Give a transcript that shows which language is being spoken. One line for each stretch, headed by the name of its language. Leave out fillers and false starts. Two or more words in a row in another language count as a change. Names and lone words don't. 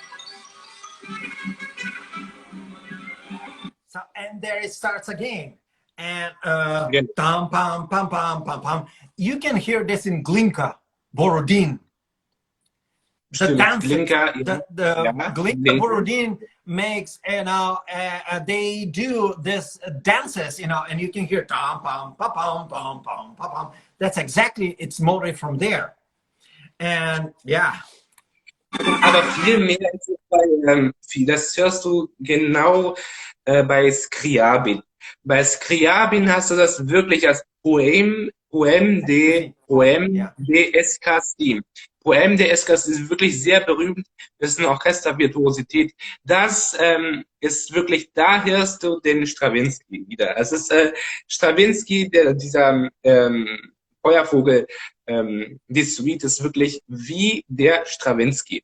English: So, and there it starts again. and
German: Genau. tam pam pam pam pam pam.
English: You can hear this in Glinka, Borodin. The
German: Stimmt.
English: dances,
German: Glinka, ja,
English: the
German: ja,
English: Glinka Glinka. Borodin makes, they do this dances, and you can hear tam pam pam pam pam pam pam pam. That's exactly its motive from there. And yeah,
German: Aber viel mehr ist es das hörst du genau bei Scriabin. Bei Scriabin hast du das wirklich als Poème
English: yeah,
German: de Escastim. Poème de Escastim ist wirklich sehr berühmt. Das ist eine Orchestervirtuosität. Das ist wirklich, da hörst du den Stravinsky wieder. Es ist Stravinsky, dieser Feuervogel, die Suite ist wirklich wie der Stravinsky.